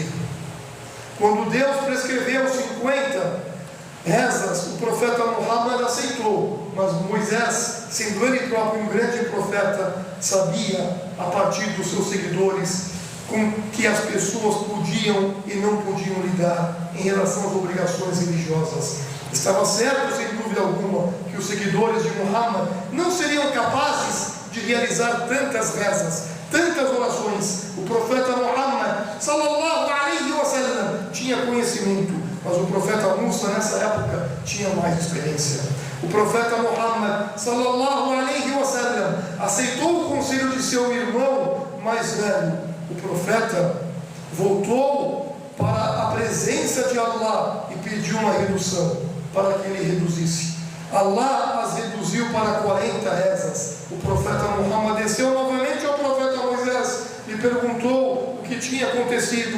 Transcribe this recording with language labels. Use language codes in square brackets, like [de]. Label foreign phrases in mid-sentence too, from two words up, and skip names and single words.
[pt] Quando Deus prescreveu 50 rezas, o profeta Muhammad aceitou, mas Moisés, sendo ele próprio um grande profeta, sabia, a partir dos seus seguidores, com que as pessoas podiam e não podiam lidar em relação às obrigações religiosas. Estava certo, sem dúvida alguma, que os seguidores de Muhammad não seriam capazes de realizar tantas rezas, tantas orações. O profeta Muhammad, [ar] صلى الله عليه وسلم, [pt] tinha conhecimento, mas o profeta Musa, nessa época, tinha mais experiência. O profeta Muhammad, [ar] صلى الله عليه وسلم, [pt] aceitou o conselho de seu irmão mais velho. O profeta voltou para a presença de Allah e pediu uma redução, para que ele reduzisse. Allah as reduziu para 40 rezas. O profeta Muhammad desceu novamente ao profeta Moisés e perguntou o que tinha acontecido.